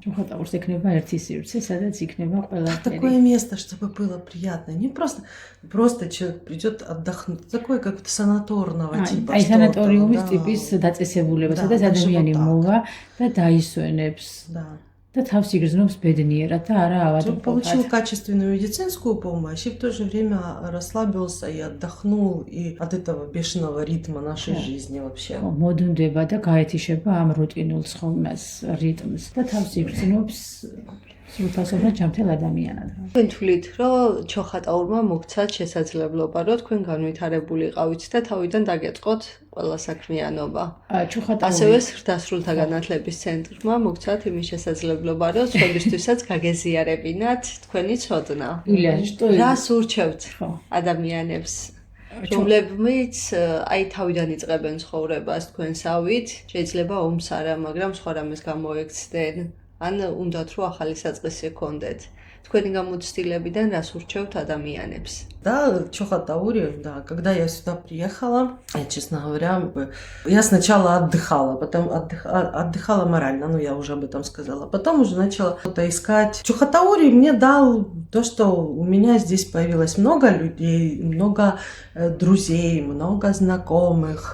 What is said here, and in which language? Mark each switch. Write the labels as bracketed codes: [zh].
[ka] ჩოხატაურს ექნება ერთი სივრცე, სადაც იქნება ყველაფერი. [ru] Такое место, чтобы было приятно. Не просто человек придет отдохнуть. Такое как-то санаторного типа. [ka] აი სანატორიუმის ტიპის დაწესებულება, სადაც ადამიანი მოვა და დაისვენებს. [ru] Да. [ka] და თავს იგრძნობს ბედნიერად და არა [ru] Чтобы получил [ka] ავადმყოფად. [ru] качественную медицинскую помощь и в то же время расслабился и отдохнул и от этого бешеного ритма нашей жизни вообще. [ka] მოდუნდება და გაეთიშება ამ რუტინულ ცხოვრებას რიტმს და თავს იგრძნობს სრულფასოვნად ჯანმრთელ ადამიანად. თქვენ თვლით, რომ ჩოხატაურმა მოგცათ შესაძლებლობა, რომ თქვენ განვითარებულიყავით და თავიდან დაგეწყოთ ყველა საქმიანობა. ასევე სრდასრულთა განათლების ცენტრმა მოგცათ იმის შესაძლებლობა, რომ სხვებისთვისაც გაგეზიარებინათ თქვენი ცოდნა. რას ურჩევთ ადამიანებს? რომლებიც აი თავიდან იწყებენ ცხოვრებას თქვენსავით, შეიძლება ომს არა, მაგრამ სხვა რამეს გამოექცდნენ. ან უნდათ რომ ახალი საწყისი გქონდეთ. Თქვენი გამოცდილებიდან რას ურჩევთ ადამიანებს? [ru] Да, Чохотаури, да, когда я сюда приехала, я, честно говоря, я сначала отдыхала, потом отдыхала морально, я уже об этом сказала, потом уже начала что-то искать. Чохотаури мне дал то, что у меня здесь появилось много людей, много друзей, много знакомых.